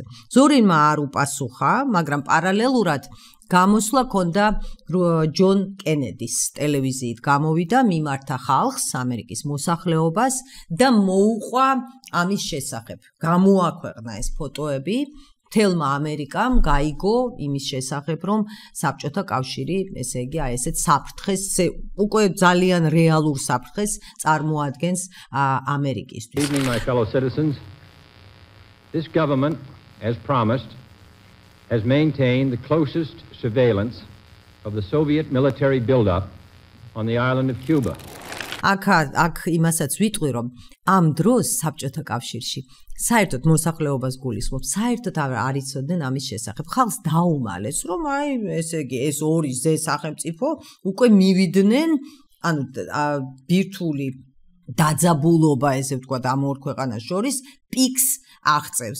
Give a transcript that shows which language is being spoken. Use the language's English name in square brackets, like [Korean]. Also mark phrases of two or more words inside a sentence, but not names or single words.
[Georgian] ზორინმა არ უპასუხა, მაგრამ პარალელურად გამოსვლა ჰქონდა ჯონ კენედის ტელევიზიით გამოვიდა, მიმართა ხალხს, ამერიკის მოსახლეობას და მოუყვა ამის შესახებ. გამოაქვეყნა ეს ფოტოები, მთელმა ამერიკამ გაიგო იმის შესახებ, რომ საბჭოთა კავშირი, ესე იგი, აი ესეთ საფრთხეს, უკვე ძალიან რეალურ საფრთხეს წარმოადგენს ამერიკისთვის. [English] Evening, my fellow citizens. This government, as promised, has maintained the closest surveillance of the Soviet military buildup on the island of Cuba. [Georgian] აქ იმასაც ვიტყვი, რომ ამ დროს საბჭოთა კავშირში საერთოდ მოსახლეობას გულისხმობ, საერთოდ არ იცოდნენ ამის შესახებ. ხალხს დაუმალეს, რომ აი ესე იგი ეს ორი ზე სახელმწიფო უკვე მივიდნენ, ანუ ბირთვული დაძაბულობა, ესე ვთქვათ, ამ ორ ქვეყანას შორის პიქს აღწევს.